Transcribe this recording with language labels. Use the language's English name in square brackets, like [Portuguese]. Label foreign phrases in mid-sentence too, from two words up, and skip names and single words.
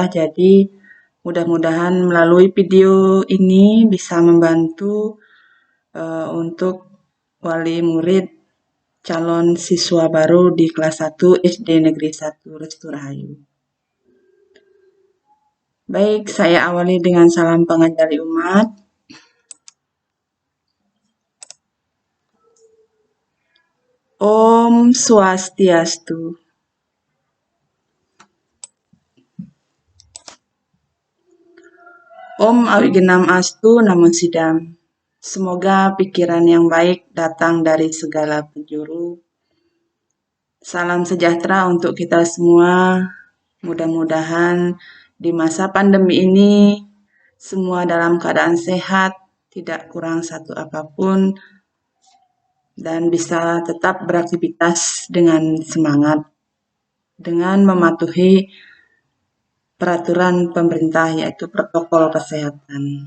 [Indonesian] Jadi mudah-mudahan melalui video ini bisa membantu untuk wali murid calon siswa baru di kelas 1 SD Negeri 1 Restu Rahayu. Baik, saya awali dengan salam pengajari umat. [Sanskrit] ॐ स्वस्त्यस्तु. ॐ अविघ्नम् अस्तु नमो सिद्धम्. [Indonesian] Semoga pikiran yang baik datang dari segala penjuru. Salam sejahtera untuk kita semua. Mudah-mudahan di masa pandemi ini semua dalam keadaan sehat, tidak kurang satu apapun, dan bisa tetap beraktivitas dengan semangat, dengan mematuhi peraturan pemerintah yaitu protokol kesehatan.